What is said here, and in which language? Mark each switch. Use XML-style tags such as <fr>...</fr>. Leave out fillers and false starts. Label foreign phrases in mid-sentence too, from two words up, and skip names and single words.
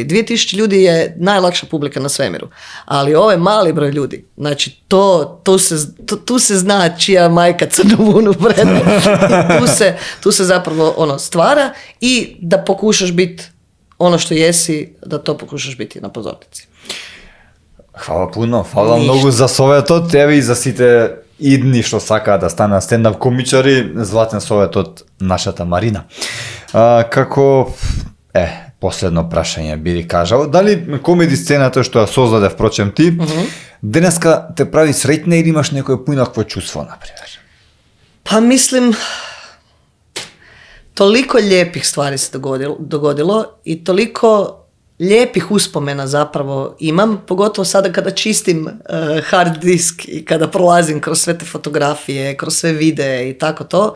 <hr>2000 ljudi je najlakša publika na svemiru. Ali ovaj mali broj ljudi, znači, tu se zna čija majka crnovunu vrede. Tu se zapravo stvara i da pokušaš biti ono što jesi, da to pokušaš biti na pozornici.</hr> <mk>Хвала пуно, хвала много за советот, тебе и за сите идни што сакаат да станат стендап комичари, златен совет од нашата Марина. Како, последно прашање би кажал, дали комеди сцената што ја создаде впрочем ти, денеска те прави среќна или имаш некој поинакво чувство, например?</mk> <hr>Pa mislim, toliko lijepih stvari se dogodilo i toliko lijepih uspomena zapravo imam, pogotovo sada kada čistim</hr> <en>hard disk</en> <hr>i kada prolazim kroz sve te fotografije, kroz sve videe i tako to.</hr>